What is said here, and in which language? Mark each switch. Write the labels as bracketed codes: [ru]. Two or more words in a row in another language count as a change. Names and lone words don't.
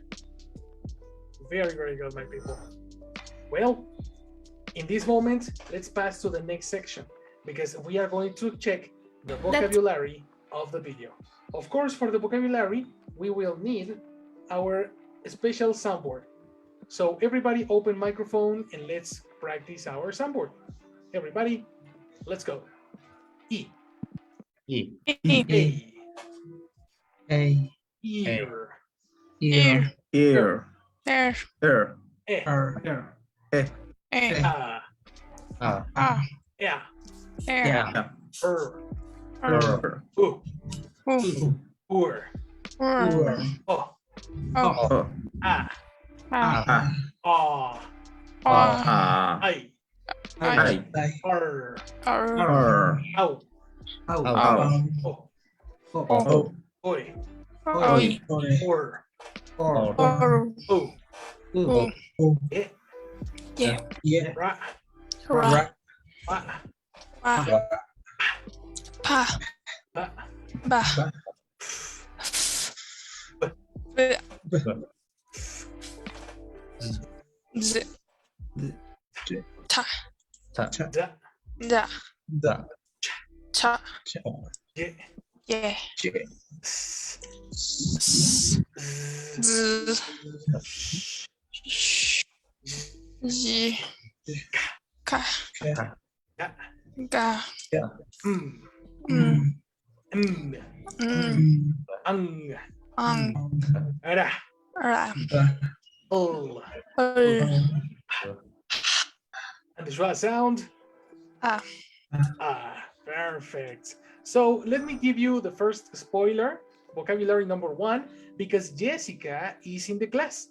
[en] Very, very good, my people. Well, in this moment, let's pass to the next section because we are going to check the vocabulary of the video. Of course, for the vocabulary, we will need our special soundboard. So everybody open microphone and let's practice our soundboard. Everybody, let's go. E. E. E. A. Ear. Ear. Ear. Ear. Ear. Ear. E. E. A. A. Yeah. Air. U. U. Ur. Ur. O. O. A. A. A. A. I. I. R. R. Au. O. O. Oi. Oi. Or. Or. O. U. E. Yeah. Ra. Ra. Pa. Pa. Pa. Ba. Ba. B. Z. Ta. Da. Da. Da. Cha. Ge. Ye. S. Z. Sh. J. Ka. Ga. Ga. M. M. M. Ang. Ang. Ra. Ra. L. L. And the schwa sound. Ah. Perfect. So let me give you the first spoiler, vocabulary number 1, because Jessica is in the class.